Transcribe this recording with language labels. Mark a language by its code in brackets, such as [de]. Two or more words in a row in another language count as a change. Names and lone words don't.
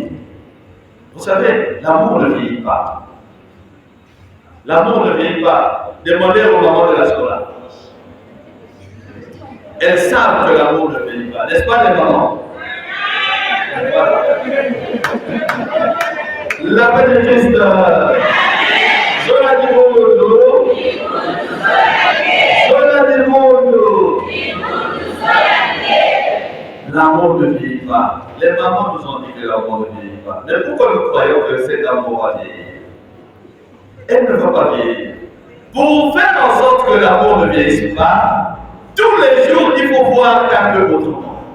[fr] Vous savez, l'amour ne vieillit pas. L'amour ne vieillit pas. Demandez aux mamans de la scola. Elles savent que l'amour ne vieillit pas. N'est-ce pas les mamans? La paix de Christ. Sola di mondo. Sola di mondo. L'amour ne vieillit pas. Les mamans nous ont dit que l'amour ne vieillit pas. Mais pourquoi nous croyons que cet amour va vieillir? Elle ne va pas vieillir. Pour faire en sorte que l'amour ne vieillisse pas, tous les jours, il faut voir un peu autrement.